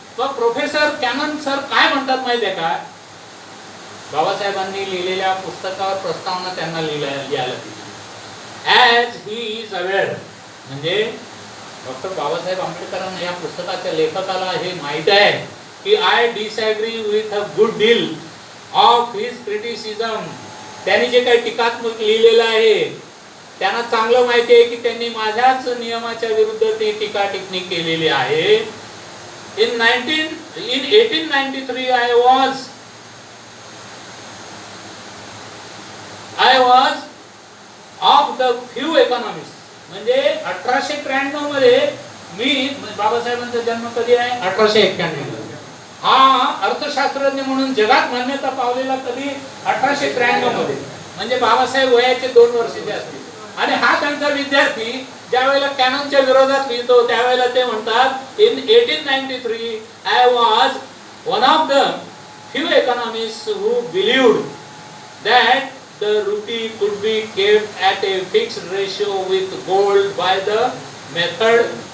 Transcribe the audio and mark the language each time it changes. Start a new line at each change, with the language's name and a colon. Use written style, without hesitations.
Marathi: मग professor canon sir काय म्हणतात माहिती आहे का, बाबासाहेबांनी लिहिलेल्या पुस्तकावर प्रस्तावना त्यांना लिहायला
English: as he is aware,
Marathi: म्हणजे डॉक्टर बाबासाहेब आंबेडकरांना या पुस्तकाच्या लेखकाला हे माहित आहे की
English: I disagree with a good deal of his criticism.
Marathi: त्यांनी जे काही टीकात्मक लिहिलेलं आहे त्यांना चांगलं माहिती आहे की त्यांनी माझ्याच नियमाच्या विरुद्ध ते टीका टिप्पणी केलेली आहे.
English: In 1893 I was of the few economists.
Marathi: म्हणजे 1893 मध्ये मी, बाबासाहेबांचा जन्म कधी आहे 1891. हा अर्थशास्त्रज्ञ म्हणून जगात मान्यता पावलेला कधी 1893 मध्ये, म्हणजे बाबासाहेब वयाचे 2 वर्षाचे असतील. आणि हा त्यांचा विद्यार्थी ज्या वेळेला कॅननच्या विरोधात लिहितो त्यावेळेला ते म्हणतात in
English: 1893 I was one of the few economists who believed that the rupee could be kept at a fixed ratio with gold by the method